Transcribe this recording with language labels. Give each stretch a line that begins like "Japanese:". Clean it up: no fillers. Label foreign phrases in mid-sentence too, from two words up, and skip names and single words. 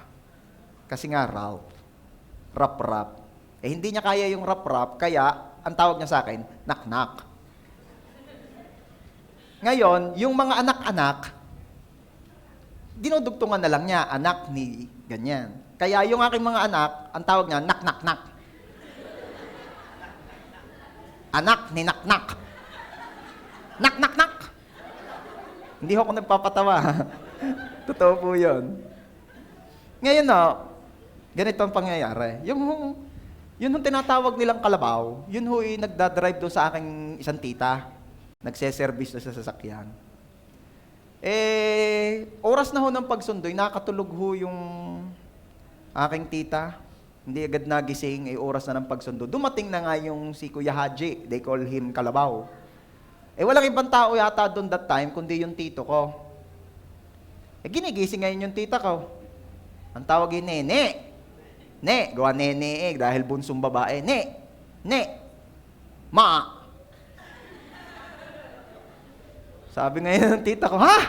Filipino: Kasi nga, Ralph. Rap-rap. Hindi niya kaya yung rap-rap, kaya, ang tawag niya sa akin, nak-nak. Ngayon, yung mga anak-anak, dinudugtungan na lang niya, anak ni ganyan. Kaya yung aking mga anak, ang tawag niya, nak-nak-nak. Anak ni nak-nak. Nak-nak-nak. Hindi ako nagpapatawa. Totoo po yun. Ngayon ganito ang pangyayari. Yun tinatawag nilang Kalabaw, yun nagdadrive doon sa aking isang tita. Nagse-service na sa sasakyan. Oras na ng pagsundoy, nakatulog yung aking tita. Hindi agad nagising, oras na ng pagsundo. Dumating na nga yung si Kuya Haji,
English: they call him Kalabaw.
Filipino: Walang ibang tao yata doon
English: that time,
Filipino: kundi yung tito ko. Ginigising ngayon yung tita ko. Ang tawag yung Nene. Ne, gawa nene dahil bunsong babae. Ne, ma. Sabi ngayon ng tita ko, ha?